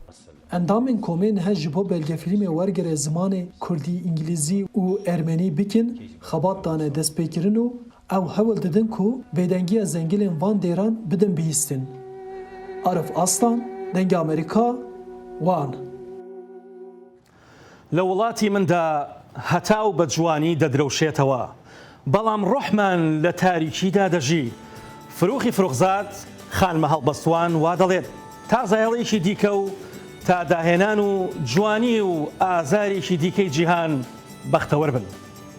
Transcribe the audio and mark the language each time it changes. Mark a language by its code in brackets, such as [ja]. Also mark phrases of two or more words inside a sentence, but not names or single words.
[ku] Endamên komên niha ji bo belgefilmê wergere zimanê Kurdî, İngilîzî û Ermenî bikin, xebat dane destpêkirin û ew hewl didin ku bêdengiya zengilên van dêran bidin bihîstin. Arif Aslan, Dengê Amerîka, Wan. [ckb] لە وڵاتی مندا هەتاو بە جوانی دەدرەوشێتەوە بەڵام ڕۆحمان لە تاریکیدا دەژی فرۆخی فرۆخزاد خانمە هەڵبەستوان وا دەڵێت تا زایڵێکی دیکە و تا داهێنان و جوانی و ئازارێکی دیکەی جیهان بەختەوەر بن.